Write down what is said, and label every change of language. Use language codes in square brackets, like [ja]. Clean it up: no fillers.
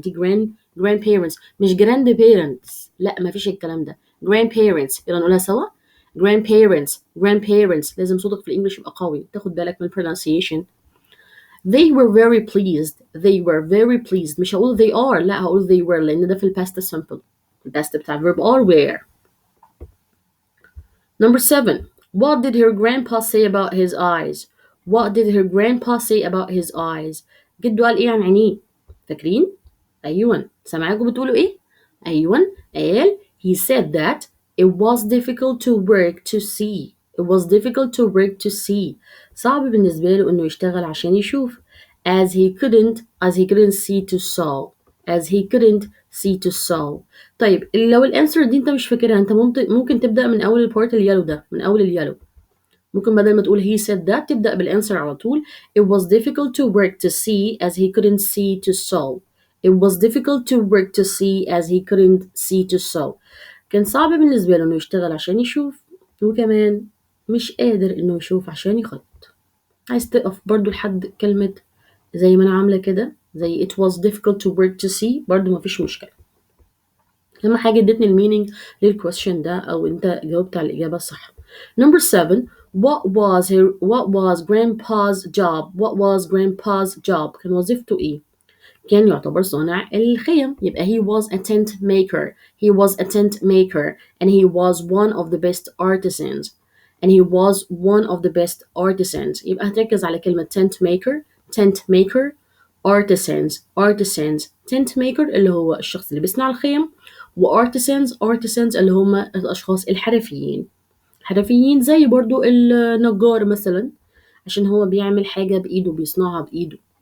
[ar] دي grandparents مش grandparents. لا ما فيش الكلام ده. grandparents. يلا نقولها سوا. grandparents لازم صوتك في الانجليش يبقى قوي. تاخد بالك من [en] pronunciation. They were very pleased. They were very pleased. [ar] مش هقول [en] they are. [ar] لا هقول [en] they were [ar] لأن ده في [en] past simple. [ar] الpast بتاع verb are were. [en] Number 7. What did her grandpa say about his eyes? What did her grandpa say about his eyes? [ar] جده قال إيه عن عينيه؟ فاكرين؟ أيوة. سامعاكم بتقولوا إيه؟ أيوة. [en] قال he said that it was difficult to work to see. It was difficult to work to see. [ar] صعب بالنسبة له إنه يشتغل عشان يشوف. [en] As he couldn't see to sew. As he couldn't see to sew. [ar] طيب لو الانسر دي انت مش فاكرها انت ممكن تبدأ من اول البارت اليالو ده من اول اليالو. ممكن بدل ما تقول [en] he said that [ar] تبدأ بالانسر على طول. [en] It was difficult to work to see as he couldn't see to sew. It was difficult to work to see as he couldn't see to sew. [ar] كان صعب بالنسبة له انه يشتغل عشان يشوف وكمان مش قادر انه يشوف عشان يخط. عايز تقف برضو لحد كلمة زي ما انا عاملة كده زي [en] it was difficult to work to see [ar] برضو ما فيش مشكلة. لما حاجة ادتني المينينج للكويستشن ده أو أنت جاوبت على الإجابة الصح. [en] Number 7. What was grandpa's job? What was grandpa's job? [ar] كان وظيفته إيه؟ كان يعتبر صانع الخيم. [en] يبقى he was a tent maker. He was a tent maker and he was one of the best artisans. And he was one of the best artisans. [ar] يبقى هتركز على كلمة tent maker, artisans. tent maker اللي هو الشخص اللي بيصنع الخيم وartisans اللي هم الأشخاص الحرفيين زي برضو النجار مثلا عشان هو بيعمل حاجة بإيده بيصنعها بإيده.